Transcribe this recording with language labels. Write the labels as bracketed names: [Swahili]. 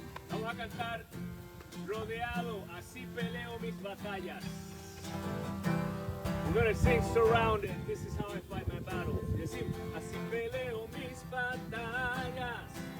[Spanish] Vamos a cantar rodeado, así peleo mis batallas. [English] We're going to sing surrounded. This is how I fight my battles. [Spanish] Y así peleo mis batallas.